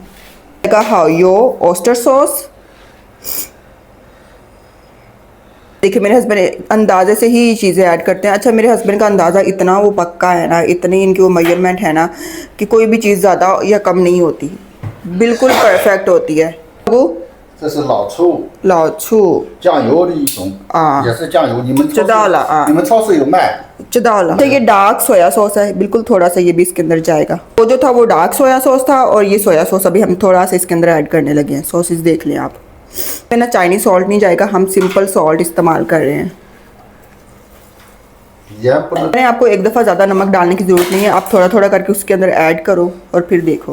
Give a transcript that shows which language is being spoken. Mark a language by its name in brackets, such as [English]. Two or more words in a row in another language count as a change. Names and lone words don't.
[Hindi] हाओयो [English] oyster sauce, [Hindi] देखिए मेरे हस्बैंड अंदाजे से ही चीज़ें ऐड करते हैं। अच्छा, मेरे हस्बैंड का अंदाज़ा इतना वो पक्का है ना, इतनी इनकी वो मेजरमेंट है ना कि कोई भी चीज़ ज़्यादा या कम नहीं होती, बिल्कुल परफेक्ट होती है। वो [Chinese] 这是老醋，老醋酱油的一种也是酱油。你们知道了啊，你们超市有卖。知道了。 [Hindi] ये [English] dark soy sauce [Hindi] है, बिल्कुल थोड़ा सा ये भी इसके अंदर जाएगा। वो जो था वो [English] dark soy sauce [Hindi] था, और ये [English] soy sauce [Hindi] अभी हम थोड़ा सा इसके अंदर ऐड करने लगे हैं। सॉसेस देख लें आप, ना [English] Chinese salt [Hindi] नहीं जाएगा, हम [English] simple salt [Hindi] इस्तेमाल कर रहे हैं। मैंने आपको एक दफ़ा ज़्यादा नमक डालने की ज़रूरत नहीं है, आप थोड़ा थोड़ा करके उसके अंदर ऐड करो और फिर देखो।